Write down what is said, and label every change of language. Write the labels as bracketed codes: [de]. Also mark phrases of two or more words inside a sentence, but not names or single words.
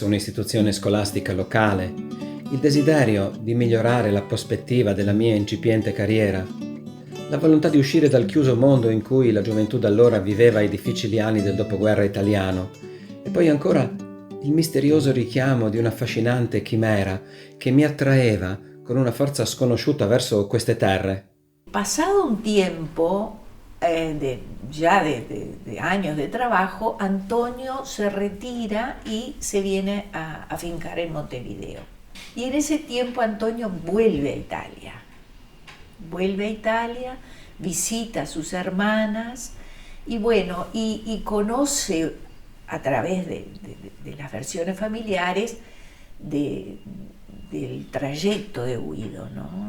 [it] un'istituzione scolastica locale, il desiderio di migliorare la prospettiva della mia incipiente carriera, la volontà di uscire dal chiuso mondo in cui la gioventù d'allora viveva i difficili anni del dopoguerra italiano, e poi ancora il misterioso richiamo di un'affascinante chimera che mi attraeva con una forza sconosciuta verso queste terre. [es] Pasado un tiempo de años de trabajo, Antonio se retira y se viene a afincar en Montevideo. Y en ese tiempo Antonio vuelve a Italia. Visita a sus hermanas y bueno, y conoce a través de las versiones familiares de del trayecto de Guido, ¿no?